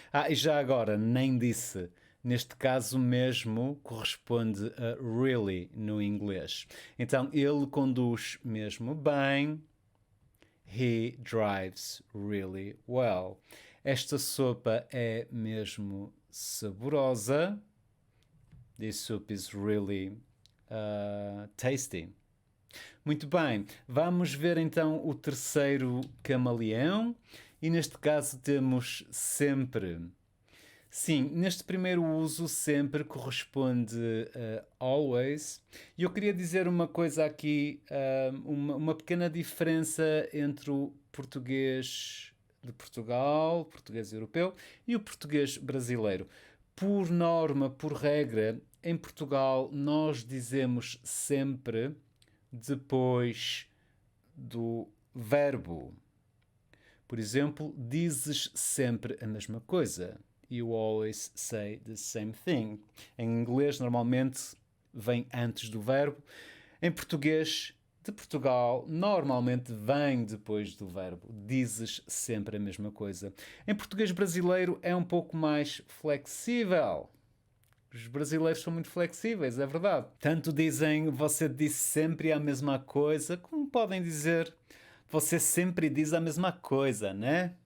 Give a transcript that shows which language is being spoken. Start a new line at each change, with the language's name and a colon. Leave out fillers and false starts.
Portuguese: E já agora, nem disse, neste caso mesmo corresponde a really no inglês. Então, ele conduz mesmo bem.
English: He drives really well.
Portuguese: Esta sopa é mesmo saborosa.
English: This soup is really tasty.
Portuguese: Muito bem, vamos ver então o terceiro camaleão e neste caso temos sempre. Sim, neste primeiro uso sempre corresponde a always. E eu queria dizer uma coisa aqui, uma pequena diferença entre o português de Portugal, português europeu, e o português brasileiro. Por norma, por regra, em Portugal nós dizemos sempre depois do verbo. Por exemplo, dizes sempre a mesma coisa.
English: You always say the same thing.
Portuguese: Em inglês, normalmente, vem antes do verbo. Em português de Portugal, normalmente vem depois do verbo. Dizes sempre a mesma coisa. Em português brasileiro é um pouco mais flexível. Os brasileiros são muito flexíveis, é verdade. Tanto dizem você disse sempre a mesma coisa, como podem dizer você sempre diz a mesma coisa, né?